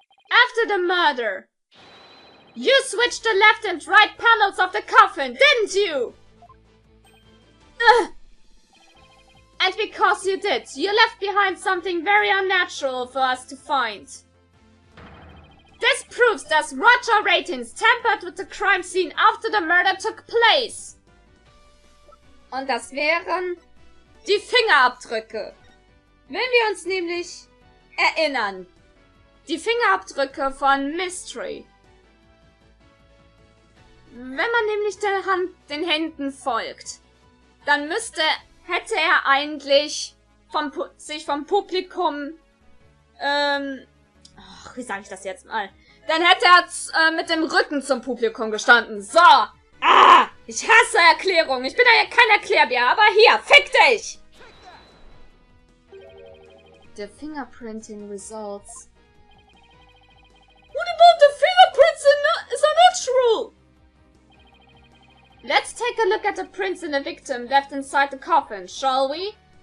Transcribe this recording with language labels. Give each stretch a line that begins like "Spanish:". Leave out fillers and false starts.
English: After the murder, you switched the left and right panels of the coffin, didn't you? Ugh. And because you did, you left behind something very unnatural for us to find. This proves that Roger Ratins tampered with the crime scene after the murder took place.
German: Und das wären die Fingerabdrücke. Wenn wir uns nämlich erinnern. Die Fingerabdrücke von Mystery. Wenn man nämlich den Händen folgt, dann hätte er eigentlich sich vom Publikum, wie sage ich das jetzt mal? Dann hätte er mit dem Rücken zum Publikum gestanden. So, ich hasse Erklärungen. Ich bin ja kein Erklärbär, aber hier, fick dich!
English: The fingerprinting results. What about the fingerprints is unnatural? Let's take a look at the prints in the victim left inside the coffin, shall we?